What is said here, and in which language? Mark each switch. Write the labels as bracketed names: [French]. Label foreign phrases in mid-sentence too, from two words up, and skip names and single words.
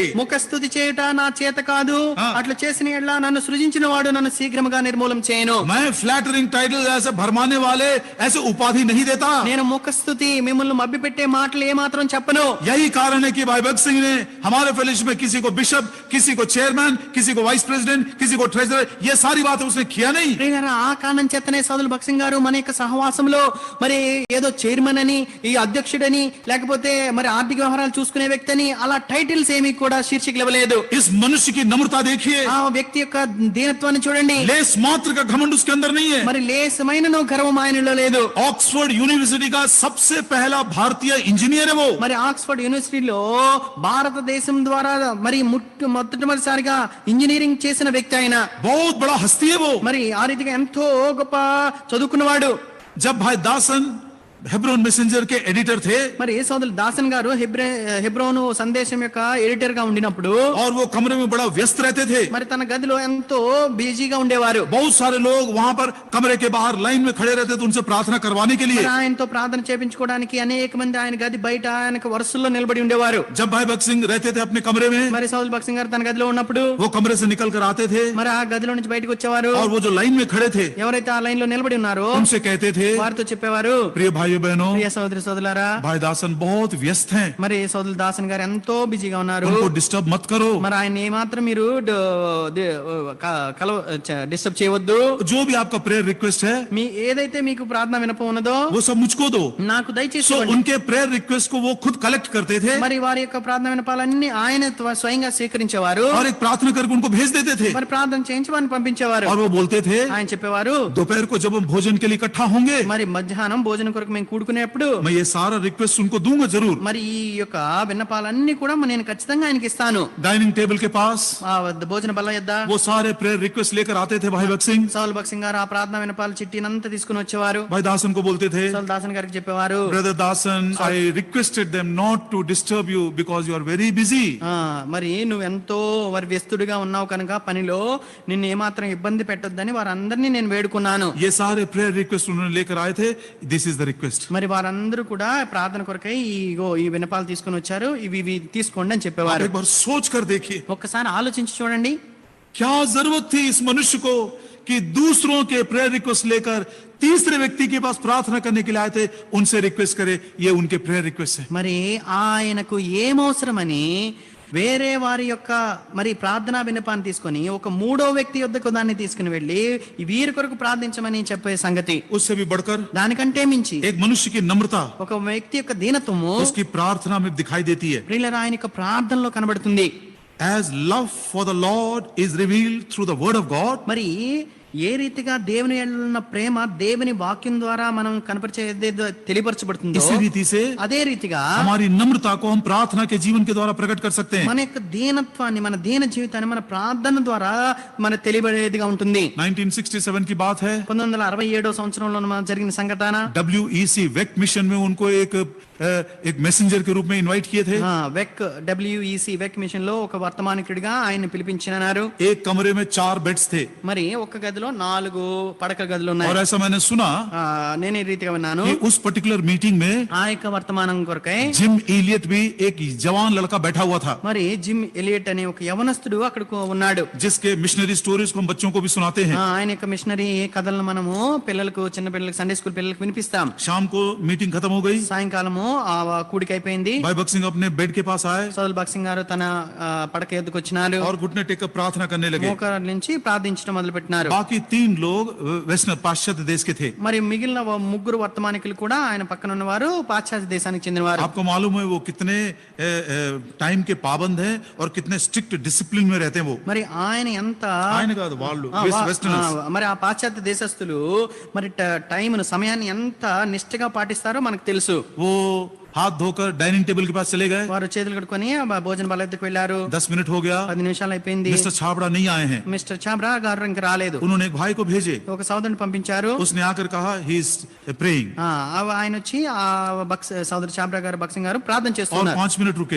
[Telugu] ముఖస్తుతి చేయుట నా చేత కాదు, అట్లా చేసిన ఎడ్ల నన్ను సృజించిన వాడు నన్ను శీఘ్రముగా నిర్మూలం చేయను. [Hindi] मैं [English] flattering title [Hindi] ऐसे भरमाने वाले ऐसे उपाधि नहीं देता. [Telugu] నేను ముఖస్తుతి, మిమ్మల్ని మభ్యపెట్టే మాటలు ఏమాత్రం చెప్పను. [Hindi] यही कारण है कि भाई भक्त सिंह ने हमारे फेलोशिप में किसी को बिशप, किसी को चेयरमैन, किसी को [English] vice president, [Hindi] किसी को ट्रेजरर, ये सारी बातें उसने किया नहीं. [Telugu] ఆ కారణం చేతనే సోదరులు భక్సింగ్ గారు మన యొక్క సహవాసంలో మరి ఏదో చైర్మన్ అని, ఈ అధ్యక్షుడని, లేకపోతే మరి ఆర్థిక వ్యవహారాలు చూసుకునే వ్యక్తి అని అలా టైటిల్స్ ఏమీ కూడా శీర్షికలు ఇవ్వలేదు. [Hindi] इस मनुष्य की नम्रता देखिए. [Telugu] ఆ వ్యక్తి యొక్క దీనత్వాన్ని చూడండి. [Hindi] लेस मात्र का घमंड उसके अंदर नहीं है. [Telugu] మరి లేసమైనను గర్వం ఆయనలో లేదు. [Hindi] ऑक्सफोर्ड यूनिवर्सिटी का सबसे पहला भारतीय इंजीनियर है वो. [Telugu] మరి ఆక్స్ఫర్డ్ యూనివర్సిటీలో భారతదేశం ద్వారా మరి మొట్టమొదటిసారిగా ఇంజనీరింగ్ చేసిన వ్యక్తి ఆయన. [Hindi] बहुत बड़ा हस्ती है वो. [Telugu] మరి ఆ రీతిగా ఎంతో గొప్ప చదువుకున్నవాడు. [Hindi] जब भाई दासन हेब्रोन मैसेंजर के एडिटर थे [Telugu] మరి ఏ సోదరులు దాసన్ గారు హెబ్రోను సందేశం యొక్క ఎడిటర్ గా ఉండినప్పుడు [Hindi] और वो कमरे में बड़ा व्यस्त रहते थे। [Telugu] మరి తన గదిలో ఎంతో బిజీగా ఉండేవారు. [Hindi] बहुत सारे लोग वहां पर कमरे के बाहर लाइन में खड़े रहते थे उनसे प्रार्थना करवाने के लिए। [Telugu] మరి ఆయనతో ప్రార్థన చేయించుకోవడానికి అనేక మంది ఆయన గది బయట ఆయనకు వరుసల్లో నిలబడి ఉండేవారు. [Hindi] जब भाई भक्त सिंह रहते थे अपने कमरे में, [Telugu] మరి సౌల్ భక్త్ సింగ్ గారు తన గదిలో ఉన్నప్పుడు [Hindi] वो कमरे से निकल कर आते थे [Telugu] మరి ఆ గదిలో నుంచి బయటకు వచ్చేవారు. [Hindi] और वो जो लाइन में खड़े थे [Telugu] ఎవరైతే ఆ లైన్ లో నిలబడి ఉన్నారో [Hindi] उनसे कहते थे, [Telugu] వారితో చెప్పేవారు, [Hindi] प्रिय भाइयों बहनों, [Telugu] ప్రియ సోదరి సోదరులారా, [Hindi] भाई दासन बहुत व्यस्त हैं, [Telugu] మరి సోదరులు దాసన్ గారు ఎంతో బిజీగా ఉన్నారు. [Hindi] उनको डिस्टर्ब मत करो। [Telugu] మరి ఆయన ఏమాత్రం మీరు డిస్టర్బ్ చేయవద్దు. [Hindi] जो भी आपका [English] prayer request [Hindi] है [Telugu] మీ ఏదైతే మీకు ప్రార్థన వినపం ఉన్నదో [Hindi] वो सब मुझको दो। [Telugu] నాకు దయచేసి [Hindi] सो [Telugu] ఇవ్వండి. [Hindi] उनके [English] prayer request [Hindi] को वो खुद कलेक्ट करते थे [Telugu] మరి వారి యొక్క ప్రార్థన వినపాలన్నీ ఆయన స్వయంగా స్వీకరించేవారు. [Hindi] और एक प्रार्थना करके उनको भेज देते थे [Telugu] మరి ప్రార్థన చేయించి వారిని పంపించేవారు. [Hindi] और वो बोलते थे, [Telugu] ఆయన చెప్పేవారు, [Hindi] दोपहर को जब हम भोजन के लिए इकट्ठा होंगे [Telugu] మరి మధ్యాహ్నం భోజనం కొరకు మేము కూడుకునేప్పుడు [Hindi] मैं ये सारा रिक्वेस्ट उनको दूंगा जरूर। [Telugu] మరి ఈ యొక్క విన్నపాలన్నీ కూడా నేను ఖచ్చితంగా ఆయనకి ఇస్తాను. [English] dining table [Hindi] के पास [Telugu] ఆ భోజన బల్ల యొద్ద [Hindi] वो सारे [English] prayer request [Hindi] लेकर आते थे भाई भक्त सिंह। [Telugu] సౌల్ భక్త్ సింగ్ గారు ఆ ప్రార్థన వినపాల చిట్టినంతా తీసుకుని వచ్చేవారు. [Hindi] भाई दासन को बोलते थे, [Telugu] సౌల్ దాసన్ గారికి చెప్పేవారు, [Hindi] ब्रदर दासन, [English] I requested them not to disturb you because you are very busy. [Telugu] మరి నువ్వు ఎంతో వారి వ్యస్తుడిగా ఉన్నావు కనుక పనిలో నిన్ను ఏమాత్రం ఇబ్బంది పెట్టొద్దని వారందరినీ నేను వేడుకున్నాను. [Hindi] ये सारे [English] prayer request [Hindi] उन्होंने लेकर आए थे, [English] this is the request. [Telugu] మరి వారందరూ కూడా ప్రార్థన కొరకై ఈ వినపాలు తీసుకుని వచ్చారు, ఇవి తీసుకోండి అని చెప్పేవారు. [Hindi] एक बार सोच कर देखिए [Telugu] ఒక్కసారి ఆలోచించి చూడండి, [Hindi] क्या जरूरत थी इस मनुष्य को कि दूसरों के [English] prayer request [Hindi] लेकर तीसरे व्यक्ति के पास प्रार्थना करने के लिए आए थे, उनसे रिक्वेस्ट करे, ये उनके [English] prayer request [Hindi] है। [Telugu] మరి ఆయనకు ఏమవసరమని వేరే వారి యొక్క మరి ప్రార్థనా విన్నపాన్ని తీసుకొని ఒక మూడో వ్యక్తి యొద్దకు దాన్ని తీసుకుని వెళ్ళి వీరి కొరకు ప్రార్థించమని చెప్పే సంగతి. [Hindi] उससे भी बढ़कर [Telugu] దానికంటే మించి [Hindi] एक मनुष्य की नम्रता [Telugu] ఒక వ్యక్తి యొక్క దీనత్వము [Hindi] उसकी प्रार्थना में दिखाई देती है। [Telugu] ప్రియులారా ఆయన యొక్క ప్రార్థనలో కనబడుతుంది. [English] As love for the Lord is revealed through the word of God, [Telugu] మరి ఏ రీతిగా దేవుని యందు ఉన్న ప్రేమ దేవుని వాక్యం ద్వారా మనం కనపరిచే తెలియపరచబడుతుందో [Hindi] इसी रीति से [Telugu] అదే రీతిగా [Hindi] हमारी नम्रता को हम प्रार्थना के जीवन के द्वारा प्रकट कर सकते हैं। [Telugu] మన యొక్క దీనత్వాన్ని మన దీన జీవితాన్ని మన ప్రార్థన ద్వారా మన తెలియబడేదిగా ఉంటుంది. [Hindi] 1967 की बात है, [Telugu] 1967 సంవత్సరంలో జరిగిన సంఘటన. [Hindi] WEC वेक मिशन में उनको एक मैसेंजर के रूप में इनवाइट किए थे। [Telugu] WEC వెక్ మిషన్ లో ఒక వర్తమానికుడిగా ఆయన పిలిపించినారు. [Hindi] एक कमरे में 4 बेड्स थे [Telugu] మరి ఒక గదిలో 4 పడక గదులు ఉన్నాయి. [Hindi] और ऐसा मैंने सुना [Telugu] నేను ఈ రీతిగా విన్నాను, [Hindi] कि उस [English] particular meeting [Hindi] में [Telugu] ఆ యొక్క వర్తమానం కొరకై [Hindi] जिम एलियट भी एक जवान लड़का बैठा हुआ था, [Telugu] మరి జిమ్ ఎలియట్ అనే ఒక యవనస్తుడు అక్కడ ఉన్నాడు. [Hindi] जिसके [English] missionary stories [Hindi] को हम बच्चों को भी सुनाते हैं। [Telugu] ఆయన యొక్క మిషనరీ కథలను మనము పిల్లలకు, చిన్న పిల్లలకు, [English] Sunday school [Telugu] పిల్లలకు వినిపిస్తాం. [Hindi] शाम को मीटिंग खत्म हो गई, [Telugu] సాయంకాలము ఆ కూడిక అయిపోయింది. [Hindi] भाई भक्त सिंह अपने बेड के पास आए [Telugu] సౌల్ భక్త్ సింగ్ గారు తన పడక ఎద్దుకు వచ్చినారు. [Hindi] और घुटने टेक कर प्रार्थना करने लगे। [Telugu] మోకాళ్ళ నుంచి ప్రార్థించడం మొదలు పెట్టినారు. [Hindi] बाकी 3 लोग वेस्टर्न पाश्चात्य देश के थे। [Telugu] మరి మిగిలిన ముగ్గురు వర్తమానికులు కూడా ఆయన పక్కన ఉన్నవారు పాశ్చాత్య దేశానికి చెందినవారు. [Hindi] आपको मालूम है वो कितने टाइम के पाबंद हैं और कितने [English] strict discipline [Hindi] में रहते हैं वो। [Telugu] మరి ఆయన ఎంత ఆయన కాదు వాళ్ళు వెస్టర్నర్స్। మరి ఆ పాశ్చాత్య దేశస్తులు మరి టైంను, సమయాన్ని ఎంత నిష్ఠగా పాటిస్తారో మనకు తెలుసు. [Hindi] वो हाथ धोकर [English] dining table [Hindi] के पास चले गए, [Telugu] వారు చేతులు కడుక్కొని భోజన బల్ల దగ్గరికి వెళ్ళారు. [Hindi] 10 मिनट हो गया, [Telugu] 10 నిమిషాలు అయిపోయింది. [Hindi] मिस्टर छाबड़ा नहीं आए हैं। [Telugu] మిస్టర్ చాబ్రా గారు ఇంకా రాలేదు. [Hindi] उन्होंने एक भाई को भेजे, [Telugu] ఒక సోదరుని పంపించారు. [Hindi] उसने आकर कहा [English] he is praying, [Telugu] ఆయన వచ్చి ఆ సోదరు చాబ్రా గారు, భక్సింగ్ గారు ప్రార్థన [Hindi] और [Telugu] చేస్తున్నారు. [Hindi] 5 मिनट रुके,